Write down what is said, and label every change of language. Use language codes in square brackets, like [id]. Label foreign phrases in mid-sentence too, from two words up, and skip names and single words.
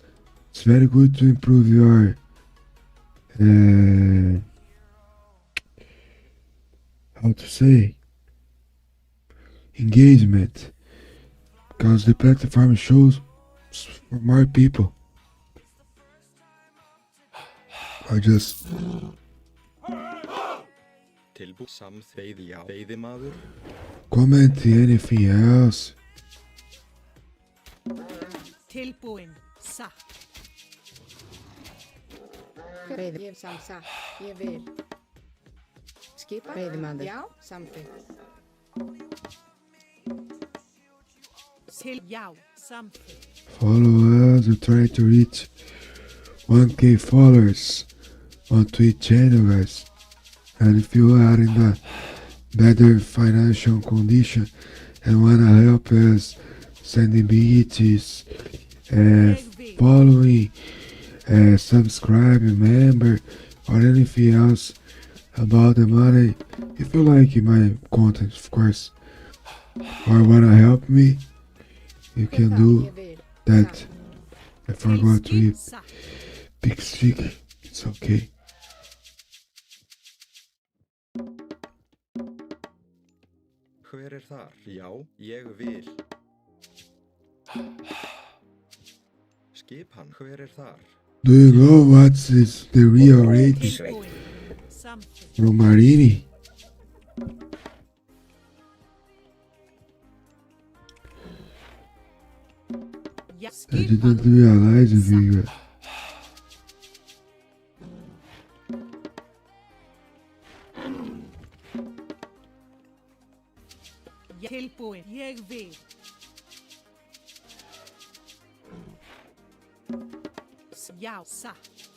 [en] It's very good to improve your how to say engagement, because the platform shows for more people. I just [is] Samþykkt, já. Veiðimaður. [en] comment anything else. [is] Tilbúin. Satt. Veiði, ég satt, ég vil. Skipa, veiðimaður. Já, samþykkt. Til já. Samþykkt. [en] Follow us, we're trying to reach 1K followers on Twitch channel, guys. And if you are in a better financial condition and wanna help us sending beats, following, subscribing, member, or anything else about the money, if you like my content, of course, or wanna help me, you can do that. I forgot to eat big stick. It's okay. [is] Hver þar? Já, ég vil. Skipan, hver þar? [en] Do you know what's the real rating from Marini? I didn't realize it, [is] Viga. Tilbúin. Ég vil. Já, satt.